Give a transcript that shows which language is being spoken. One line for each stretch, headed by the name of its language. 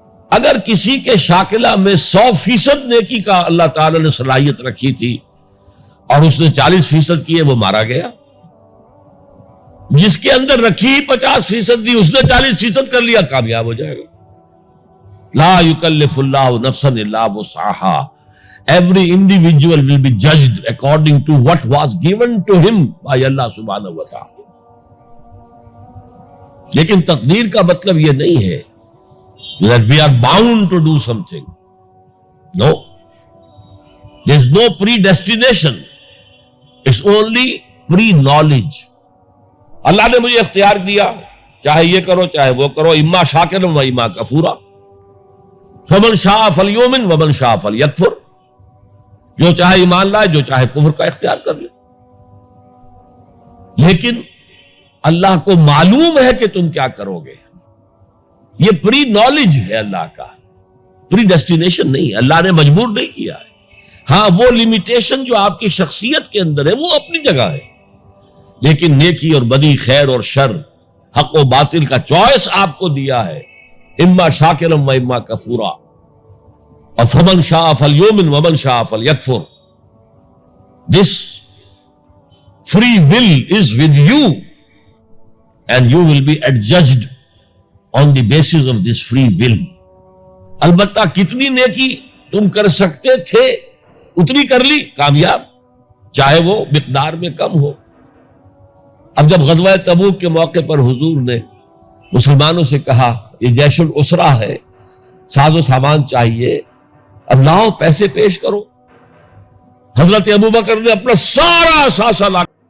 Urdu: اگر کسی کے شاکلہ میں 100% نیکی کا اللہ تعالی نے صلاحیت رکھی تھی اور اس نے 40% کیے، وہ مارا گیا. جس کے اندر رکھی 50% دی، اس نے 40% کر لیا، کامیاب ہو جائے گا.
Arabic: لا یکلف اللہ نفسا الا وسعها.
English: Every individual will be judged according to what was given to him by Allah subhanahu wa ta'ala.
Urdu: لیکن تقدیر کا مطلب یہ نہیں ہے
English: that we are bound to do something. No. There is no predestination. It's only pre-knowledge.
Urdu: اللہ نے مجھے اختیار دیا، چاہے یہ کرو چاہے وہ کرو،
Arabic: اما شاکرا و اما کفورا. فمن شاء فلیؤمن ومن شاء فلیکفر.
Urdu: جو چاہے ایمان لائے، جو چاہے کفر کا اختیار کر لے. لیکن اللہ کو معلوم ہے کہ تم کیا کرو گے. یہ پری نالج ہے اللہ کا، پری ڈیسٹینیشن نہیں. اللہ نے مجبور نہیں کیا ہے. ہاں وہ لمیٹیشن جو آپ کی شخصیت کے اندر ہے وہ اپنی جگہ ہے، لیکن نیکی اور بدی، خیر اور شر، حق و باطل کا چوائس آپ کو دیا ہے.
Arabic: اما شاکرا و اما کفورا. اور فمن شاء فلیؤمن ومن شاء فلیکفر.
English: This free will is with you and you will be adjudged on the basis of this free will.
Urdu: البتہ کتنی نیکی تم کر سکتے تھے اتنی کر لی، کامیاب، چاہے وہ مقدار میں کم ہو. اب جب غزوہ تبوک کے موقع پر حضور نے مسلمانوں سے کہا یہ جیش الاسرہ ہے، ساز و سامان چاہیے، اب لاؤ پیسے پیش کرو، حضرت ابوبکر نے اپنا سارا اثاثہ لا.